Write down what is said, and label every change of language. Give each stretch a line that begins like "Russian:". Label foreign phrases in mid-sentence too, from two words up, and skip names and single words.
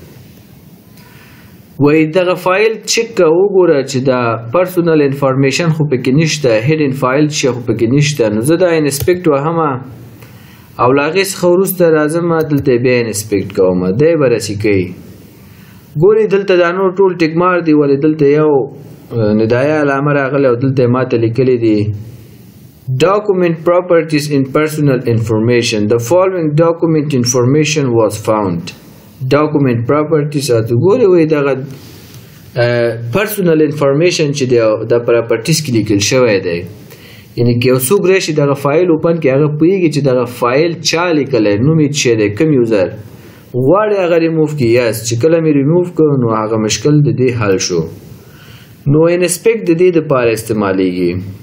Pashto: وای دغه فایل چیک کا وګوره چې دا
English: personal information
Pashto: خو پکې نشته
English: hidden file
Pashto: چې خو پکې نشته نو زه دا انسپیکټ وهم او له هغې څخه وروسته راځم دلته بیا انسپیکټ کوم دی به رسي کوي ګورې دلته دا نور ټول ټیکمار دي ولې دلته یو ندایه علامه راغلی او دلته یې ماته لیکلی دي
English: Document properties in personal information. The following document information was found. Document properties are to go away
Pashto: دغه
English: personal information
Pashto: چې د properties کې لیکل شوی دی یعنی که یو څوک راشي دغه
English: file open
Pashto: کړي هغه پوهېږي چې دغه فایل چا لیکلی نوم یې څه دی کوم یوزر غواړي هغه ریموف کړي یس چې کله مې ریموف کړو نو هغه مشکل د دې حل شو نو انسپیکټ د دې دپاره استعمالیږي